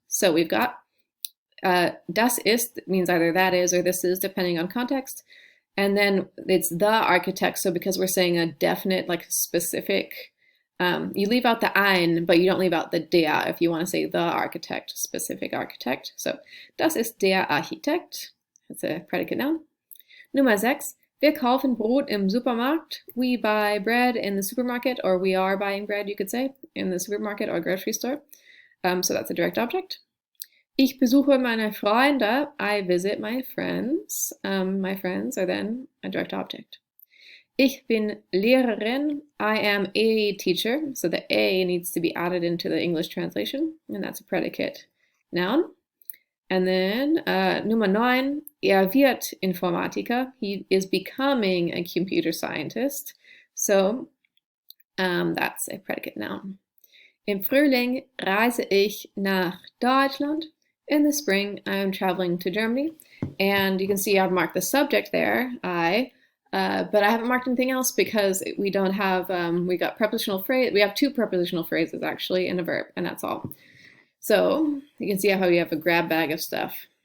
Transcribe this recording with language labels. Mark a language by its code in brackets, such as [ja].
[en] So we've got [de] das ist [en] means either that is or this is, depending on context. And then it's the architect. So because we're saying a definite, like specific, you leave out the ein, but you don't leave out the der if you want to say the architect, specific architect. So [de] das ist der Architekt. [en] That's a predicate noun. [de] Nummer 6. Wir kaufen Brot im Supermarkt. [en] We buy bread in the supermarket, or we are buying bread, you could say, in the supermarket or grocery store. So that's a direct object. [de] Ich besuche meine Freunde. [en] I visit my friends. My friends are then a direct object. [de] Ich bin Lehrerin. [en] I am a teacher. So the a needs to be added into the English translation, and that's a predicate noun. And then [de] Nummer 9, wird Informatiker. [en] He is becoming a computer scientist. So that's a predicate noun. [de] Im Frühling reise ich nach Deutschland. [en] In the spring, I'm traveling to Germany. And you can see I've marked the subject there, I, but I haven't marked anything else because we don't have, we got prepositional phrase. We have 2 prepositional phrases actually and a verb, and that's all. So you can see how you have a grab bag of stuff.